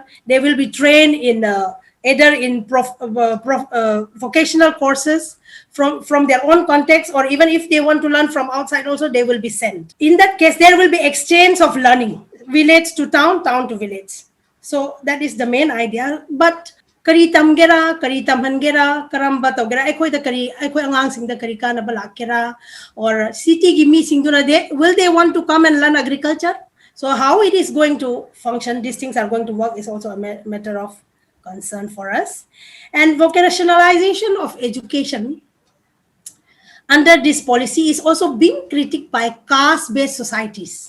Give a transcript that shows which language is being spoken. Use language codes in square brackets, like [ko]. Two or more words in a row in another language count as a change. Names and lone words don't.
[en] They will be trained in either in vocational courses from their own context, or even if they want to learn from outside also, they will be sent. In that case, there will be exchange of learning, village to town, town to village. So that is the main idea. But [mni] kari tamgera, kari tamhangera, karamba togera, ekoi the kari, ekoi angang sing the kari kana balakera, [en] or city [mni] gimi sing duna de, [en] will they want to come and learn agriculture? So how it is going to function, these things are going to work, is also a matter of concern for us. And vocationalization of education under this policy is also being critiqued by caste-based societies.